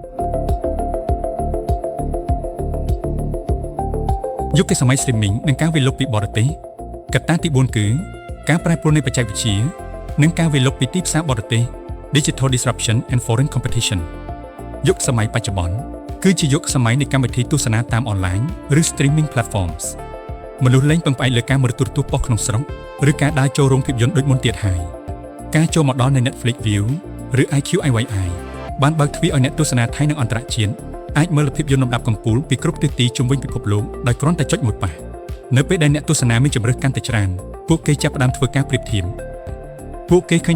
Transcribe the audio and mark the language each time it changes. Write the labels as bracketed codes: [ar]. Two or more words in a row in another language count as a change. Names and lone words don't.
[km] យុគសម័យ streaming និងការវិលលុបពីបរទេសកត្តាទី4គឺការប្រែប្រួលនៃបច្ចេកវិទ្យានិងការវិលលុបពីទីផ្សារបរទេស [en] Digital Disruption and Foreign Competition [km] យុគសម័យបច្ចុប្បន្នគឺជាយុគសម័យនៃកម្មវិធីទស្សនាតាមអនឡាញឬ [en] streaming platforms [km] មនុស្សលែងពឹងផ្អែកលើការមើលទូរទស្សន៍ប៉ុស្តិ៍ក្នុងស្រុ កឬការដើរចូលរោងភាពយន្តដូចមុនទៀតហើយការចូលមកដល់នៃ Netflix View ឬ IQIYI បានបើកទ្វារឲ្យអ្នកទស្សនាថៃនិងអន្តរជាតិអាចមើលភាពយន្តលំដាប់កំពូលពីគ្រប់ទិសទីជុំ វិញពិភពលោកដោយគ្រាន់តែចុចមួយប៉ះនៅពេលដែលអ្នកទស្សនាមានជម្រើសកាន់តែច្រើនពួកគេចាប់ផ្ដើមធ្វើការប្រៀបធៀបពួកគេឃើញ